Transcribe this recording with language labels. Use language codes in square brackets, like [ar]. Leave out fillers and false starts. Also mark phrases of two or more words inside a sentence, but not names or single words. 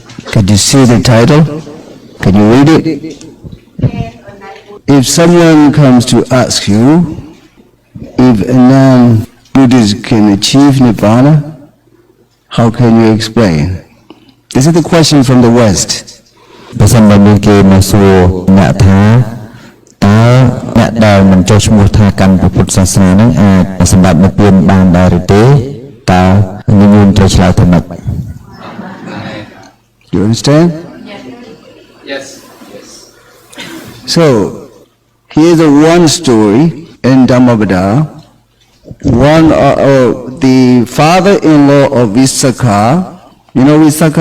[en] Can you see the title? Can you read it? If someone comes to ask you if a non-Buddhist can achieve Nibbana, how can you explain? This is the question from the West. [km] បើសិនបើមានគេមកសួរអ្នកថាតើអ្នកដែលមិនចុះឈ្មោះថាកាន់ពុទ្ធសាសនានឹងអាចសម្រាប់និព្វានបានដែរឬទេតើខ្ញុំត្រូវឆ្លើយទៅម៉េច [en] You understand? Yes. So, here's a one story in Dhamma the father-in-law of Visakha, you know Visakha?